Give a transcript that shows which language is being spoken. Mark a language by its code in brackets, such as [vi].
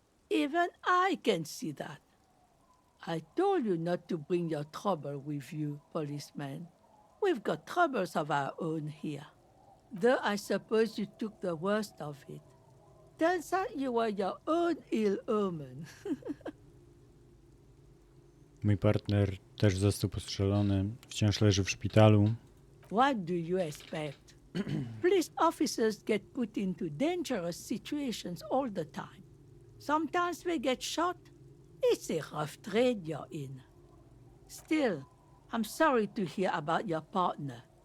[en] Even I can see that. I told you not to bring your trouble with you, policeman. We've got troubles of our own here. Though I suppose you took the worst of it. Turns out you were your own ill omen. [pl] Mój partner też został postrzelony. Wciąż leży w szpitalu. [en] What do you expect? Police officers get put into dangerous situations all the time. Sometimes they get shot. It's a rough trade you're in. Still, I'm sorry to hear about your partner.